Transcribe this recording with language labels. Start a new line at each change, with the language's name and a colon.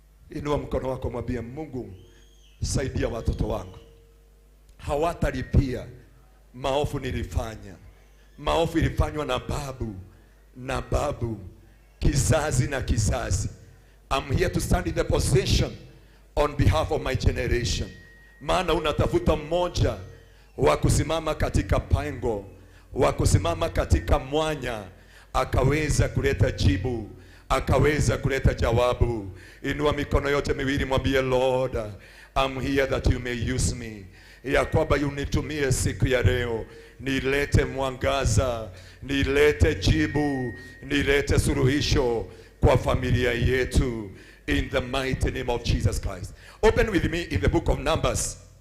Swahili: Inua mkono wako, mwambie Mungu, saidia watoto wangu. Hawatalipia maovu nilifanya. Maovu ilifanywa na babu, kizazi na kizazi.
English: I'm here to stand in the position on behalf of my generation.
Swahili: Maana unatafuta mmoja wa kusimama katika pango, wa kusimama katika mwanya, akaweza kuleta jibu, akaweza kuleta jawabu. Inua mikono yote miwili, mwambie
English: Lord, I'm here that you may use me.
Swahili: Ya kwamba unitumie siku ya leo, nilete mwangaza, nilete jibu, nilete suluhisho kwa familia yetu
English: in the mighty name of Jesus Christ. Open with me in the book of Numbers.